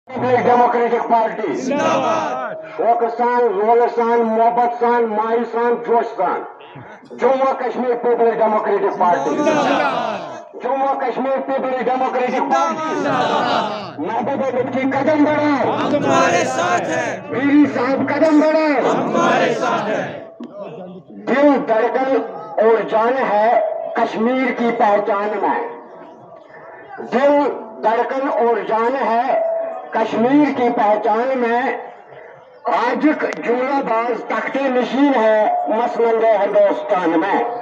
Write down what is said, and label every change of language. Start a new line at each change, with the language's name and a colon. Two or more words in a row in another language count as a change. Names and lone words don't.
Kashmiri: ڈیموکریٹک پارٹی شوق سان رول سان محبت سان ماہی سان جوش سان جموں کشمیر پیپلز ڈیموکریٹک پارٹی جموں کشمیر پیپلز ڈیموکریٹک پارٹی محبوب مفتی
Urdu: قدم بڑھائے ہم تمہارے ساتھ ہیں، میری صاحب قدم بڑھائے ہم تمہارے ساتھ ہیں۔ دل دھڑکن اور جان ہے کشمیر کی پہچان میں، دل دھڑکن اور جان ہے کشمیر کی پہچان میں، آج جملہ باز تخت نشین ہے مسند ہندوستان میں۔